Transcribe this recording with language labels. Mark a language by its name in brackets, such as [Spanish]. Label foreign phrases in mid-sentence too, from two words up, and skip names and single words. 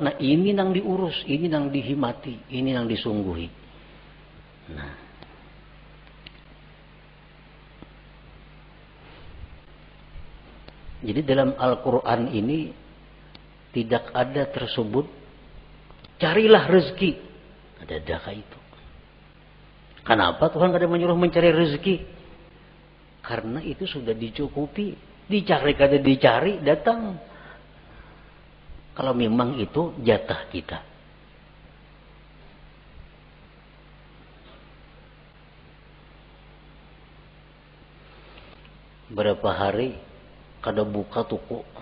[Indonesian] Nah ini yang diurus, ini yang dihimati, ini yang disungguhi. Nah, jadi dalam Al-Quran ini tidak ada tersebut carilah rezeki. [Banjar] Ada daka itu. Kenapa Tuhan kada menyuruh mencari rezeki? Karena itu sudah dicukupi. Dicari kada dicari, datang. [Indonesian] Kalau memang itu jatah kita. [Banjar] Berapa hari kada buka toko.